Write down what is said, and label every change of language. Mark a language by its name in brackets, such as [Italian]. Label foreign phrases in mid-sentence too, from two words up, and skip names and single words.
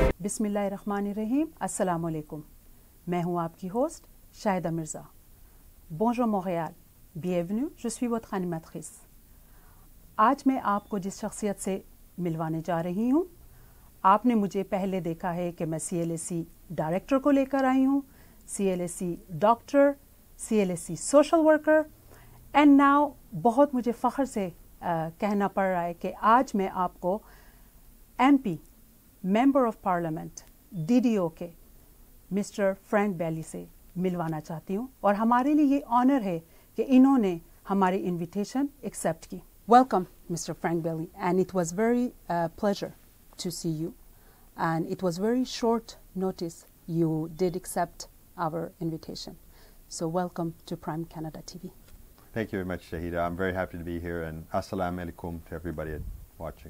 [Arabic] بسم الله الرحمن الرحيم، السلام عليكم. [Hindi] मैं हूँ आपकी होस्ट शाहिदा मिर्ज़ा। [French] Bonjour Montréal, bienvenue, je suis votre animatrice। [Hindi] आज मैं आपको जिस शख्सियत से मिलवाने जा रही हूँ, आपने मुझे पहले देखा है कि मैं CLSC डायरेक्टर को लेकर आई हूँ, CLSC डॉक्टर, CLSC [English] social worker, and now [Hindi] बहुत मुझे फ़ख्र से कहना पड़ रहा है कि आज मैं आपको MP [English] member of parliament [Hindi] DDO के मिस्टर फ्रैंक बेली से मिलवाना चाहती हूँ और हमारे लिए ये ऑनर है कि इन्होंने हमारी [English] invitation accept [Hindi] की। [English] Welcome Mister Frank Bailey, and it was very pleasure to see you and it was very short notice you did accept our invitation. So welcome to Prime Canada TV. Thank you very much, Shahida. I'm very happy to be here, and [Arabic] السلام عليكم [English] to everybody watching.